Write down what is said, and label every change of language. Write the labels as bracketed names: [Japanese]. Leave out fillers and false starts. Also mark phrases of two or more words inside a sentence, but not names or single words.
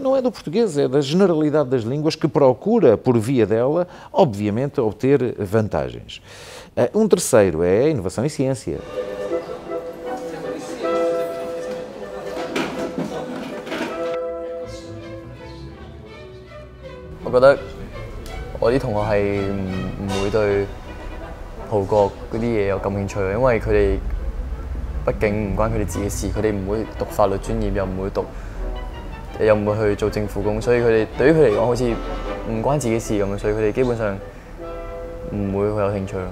[Portuguese] Não é do português, é da generalidade das línguas que procura, por via dela, obviamente, obter vantagens. Um terceiro é a inovação em ciência. [Cantonese] Eu 覺得我啲同學係唔會對葡國嗰啲嘢有感興趣，因為佢哋畢竟唔關佢哋自己事，佢哋唔會讀法律專業，又唔會去做政府工，所以對於佢嚟講好似唔關自己事咁，所以佢哋基本上唔會好有興趣咯。